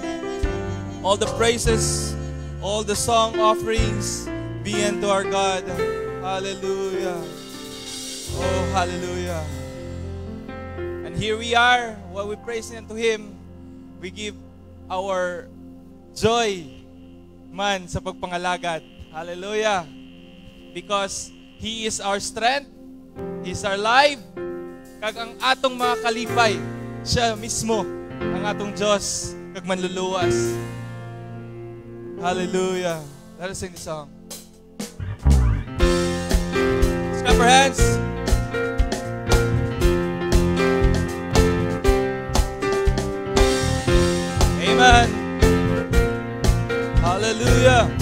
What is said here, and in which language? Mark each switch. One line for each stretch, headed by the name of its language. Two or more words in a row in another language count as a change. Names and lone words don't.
English: All the praises, all the song offerings be unto our God. Hallelujah. Oh, hallelujah. And here we are, while we praise unto Him, we give our joy
Hiligaynon: man sa pagpangalagad.
English: Hallelujah. Because He is our strength, He is our life,
Hiligaynon: kag ang atong mga kalipay, siya mismo ang atong Diyos kag manluluwas.
English: Hallelujah. Let us sing the song. Let's clap our hands. Amen. Hallelujah.